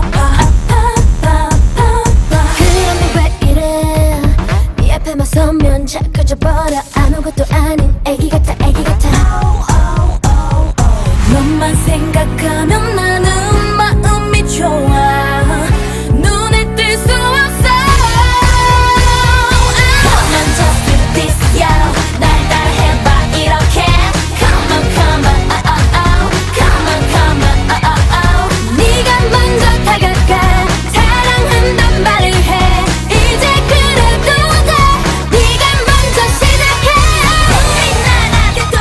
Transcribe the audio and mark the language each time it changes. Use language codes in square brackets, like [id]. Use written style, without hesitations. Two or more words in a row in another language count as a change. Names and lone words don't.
[ko] 그런데 왜 이래 네 앞에만 서면 착해져버려 아무것도 아닌 애기 같아 너만 생각하면 나는 마음이 좋아 눈에 띌 수 없어 [en] Come on just do this yeah [ko] 날 따라해봐 이렇게 [en] Come on come on [ko] 네가 먼저 다가가 사랑한단 말을 해 이제 그래도 돼 네가 먼저 시작해 빛나라